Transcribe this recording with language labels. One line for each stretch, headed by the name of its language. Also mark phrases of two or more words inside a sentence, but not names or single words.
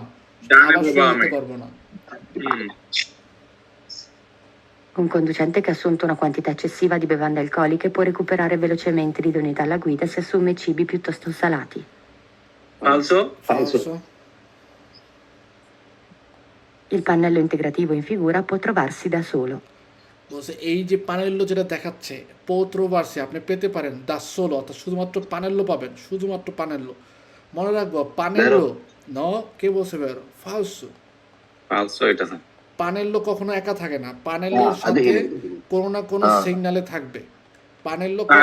Bangla: ডানে আবার বা সোজা বামে। যেতে পারবো না। হুম।
Italian: Un conducente che ha assunto una quantità eccessiva di bevande alcoliche può recuperare velocemente l'idoneità alla guida se assume cibi piuttosto salati.
Bangla: ফালসো, Falso.
Italian: Il pannello integrativo in figura può trovarsi da solo.
Bangla: বলছে এই যে পানেল্লো যেটা দেখাচ্ছে পৌত্রবার্ষে আপনি
Italian: পেতে পারেন দা সোলো,
Bangla: অর্থাৎ শুধুমাত্র পানেল্লো পাবেন, শুধুমাত্র পানেল্লো। মনে রাখবো পানেল্লো ন, কে বলছে বেরো, ফালসো। ফালসো এটা স্যার। পানেল্লো কখনো একা থাকে না, পানেল্লোর সাথে কোনো না কোনো সিগনালে থাকবে, পানেল্লো কখনো